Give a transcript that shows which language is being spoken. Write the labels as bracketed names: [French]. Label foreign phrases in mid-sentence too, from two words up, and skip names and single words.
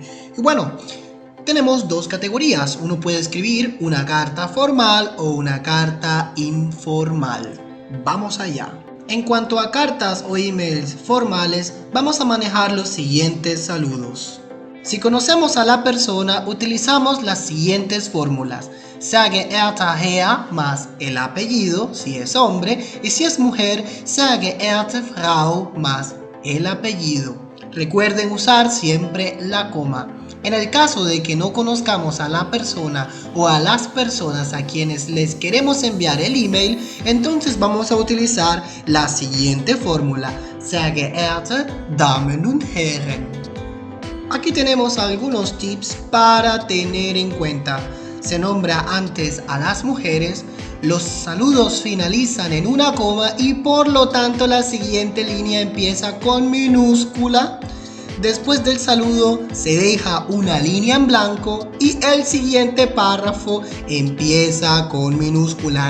[Spanish] Y bueno, tenemos dos categorías. Uno puede escribir una carta formal o una carta informal. Vamos allá. En cuanto a cartas o emails formales, vamos a manejar los siguientes saludos. Si conocemos a la persona, utilizamos las siguientes fórmulas. [German] Sehr geehrter Herr [Spanish] más el apellido, si es hombre, y si es mujer, [German] sehr geehrte Frau [Spanish] más el apellido. Recuerden usar siempre la coma. En el caso de que no conozcamos a la persona o a las personas a quienes les queremos enviar el email, entonces vamos a utilizar la siguiente fórmula. [German] Sehr geehrte Damen und Herren. [Spanish] Aquí tenemos algunos tips para tener en cuenta. Se nombra antes a las mujeres, los saludos finalizan en una coma y por lo tanto la siguiente línea empieza con minúscula. Después del saludo se deja una línea en blanco y el siguiente párrafo empieza con minúscula.